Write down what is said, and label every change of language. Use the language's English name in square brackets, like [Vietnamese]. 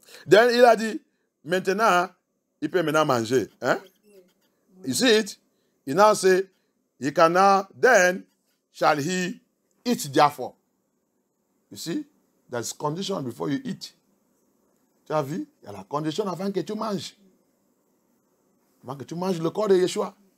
[French] Then il a dit, maintenant, il peut maintenant manger. [English] You see it? He now say, he can now, then shall he eat therefore. You see? There's condition before you eat. [French] Tu as vu? Il y a la condition avant que tu manges. Avant que tu manges le corps de Yeshua.